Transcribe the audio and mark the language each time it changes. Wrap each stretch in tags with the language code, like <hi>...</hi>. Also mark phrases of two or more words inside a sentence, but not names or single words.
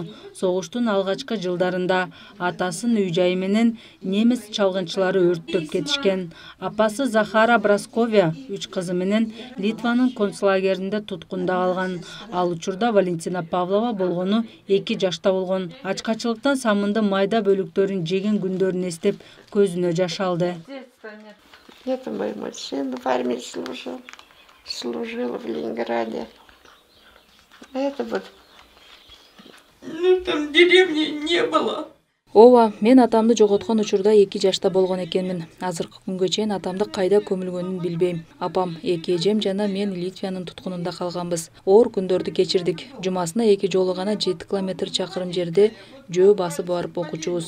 <ky>Согуштун алгачкы жылдарында атасын үй жайы менен немис чалгынчылары өрттөп кетишкен. Апасы Захара Брасковия 3 кызы менен Литванын концлагеринде туткунда калган. Ал учурда Валентина Павлова болгону 2 жашта болгон. Ачкачылыктан самынды майда бөлүктөрүн жеген күндөрүн эстеп көзүнө жаш алды.</ky> <ru>Это мой сын в армии служил в Ленинграде. Это вот. Там деревни не было.</ru> <ky>Ооба, мен атамды жоготкон учурда 2 жашта болгон экенмин. Азыркы күнгө чейин атамды кайда көмүлгөнүн билбейм. Апам, 2 эжем жана мен Литванын туткунунда калганбыз. Оор күндөрдү кечирдик. Жумасына 2 жолу гана 7 километр чакырым жерде жөө басып барып окучубуз.</ky>